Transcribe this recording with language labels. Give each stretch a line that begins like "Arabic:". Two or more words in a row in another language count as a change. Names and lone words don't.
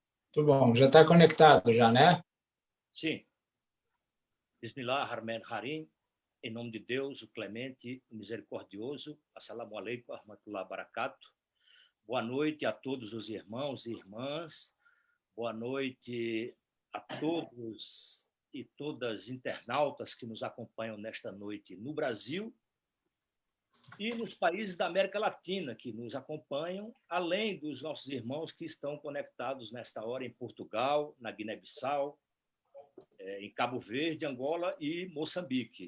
Portuguese: Muito bom. Já está conectado já, né? Sim.
Arabic: بسم الله الرحمن الرحيم,
Portuguese: em nome de Deus, o clemente, o misericordioso.
Arabic: السلام عليكم ورحمة الله وبركاته.
Portuguese: Boa noite a todos os irmãos e irmãs. Boa noite a todos e todas internautas que nos acompanham nesta noite no Brasil e nos países da América Latina que nos acompanham, além dos nossos irmãos que estão conectados nesta hora em Portugal, na Guiné-Bissau, em Cabo Verde, Angola e Moçambique.